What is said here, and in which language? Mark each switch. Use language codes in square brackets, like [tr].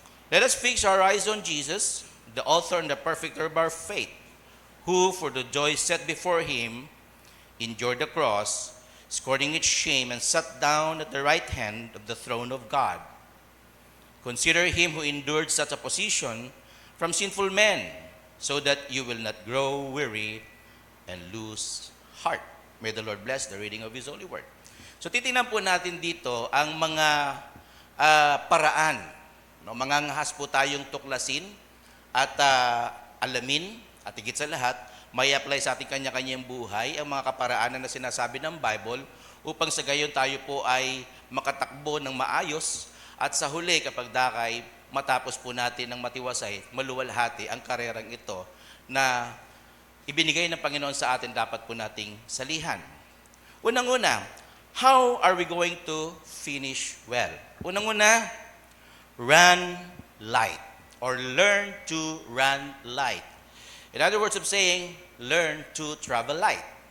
[en] Let us fix our eyes on Jesus, the author and the perfecter of our faith, who for the joy set before him endured the cross, scorning its shame, and sat down at the right hand of the throne of God. Consider him who endured such a position from sinful men, so that you will not grow weary and lose heart. May the Lord bless the reading of His holy word. [tl] So titingnan po natin dito ang mga paraan. No? Mangangahas po tayong tuklasin at alamin at higit sa lahat, may apply sa ating kanya-kanyang buhay ang mga kaparaanan na sinasabi ng Bible upang sa gayon tayo po ay makatakbo ng maayos at sa huli kapag dakay matapos po natin ng matiwasay, maluwalhati ang karerang ito na ibinigay ng Panginoon sa atin dapat po nating salihan. Unang-una, [en] how are we going to finish well? [tl] Unang-una, [en] run light or learn to run light. In other words of saying, learn to travel light.